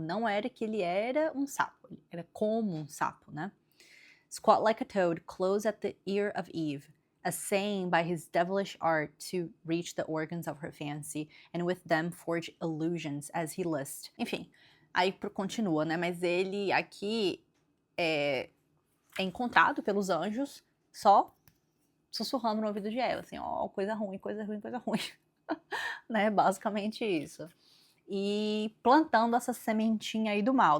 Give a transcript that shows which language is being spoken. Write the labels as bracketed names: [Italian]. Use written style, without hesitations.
[Portuguese] Não era que ele era um sapo, ele era como um sapo, né. [English] "Squat like a toad, close at the ear of Eve. essaying by his devilish art to reach the organs of her fancy, and with them forge illusions as he list. [Portuguese] Enfim, aí continua, né? Mas ele aqui é encontrado pelos anjos só sussurrando no ouvido de Eva, assim, ó, coisa ruim, coisa ruim, coisa ruim. Né? Basicamente isso. E plantando essa sementinha aí do mal.